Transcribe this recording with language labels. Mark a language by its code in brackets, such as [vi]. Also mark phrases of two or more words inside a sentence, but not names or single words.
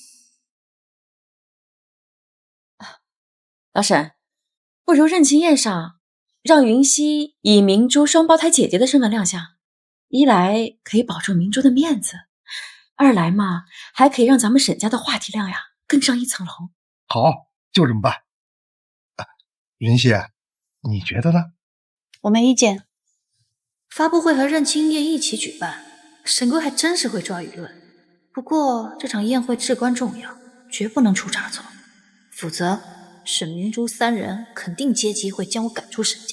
[zh] 老沈，不如認親宴上讓雲溪以明珠雙胞胎姐姐的身份亮相，一來可以保住明珠的面子，二來嘛還可以讓咱們沈家的話題量呀更上一層樓。好，就這麼辦。雲溪，你覺得呢？我沒意見。發布會和認親宴一起舉辦，沈貴還真是會抓輿論。不過這場宴會至關重要，絕不能出差錯，否則沈明珠三人肯定借機會將我趕出沈家。